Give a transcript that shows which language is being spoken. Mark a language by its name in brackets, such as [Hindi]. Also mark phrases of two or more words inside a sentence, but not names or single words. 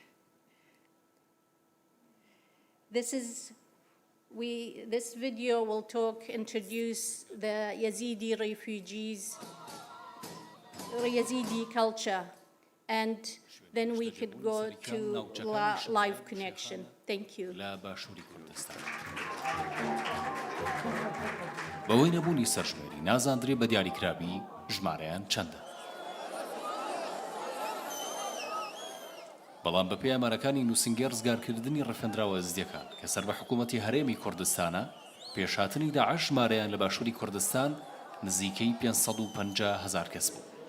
[English] This video will introduce the Yazidi refugees, Yazidi culture, and then we could go to live connection. Thank you. [Central Kurdish] بەوەی نەبوونی سەرژمێری نازاندرێ بە دیاریکراوی ژمارەیان چەندە. بەڵام بەپێی ئامارەکانی نووسنگی ڕزگارکردنی ڕەفێنراوە ئەزدیەکان کە سەر بە حکوومەتی هەرێمی کوردستانە، پێشهاتنی داعش ژمارەیان لە باشووری کوردستان نزیکەی 550,000 کەس بوو.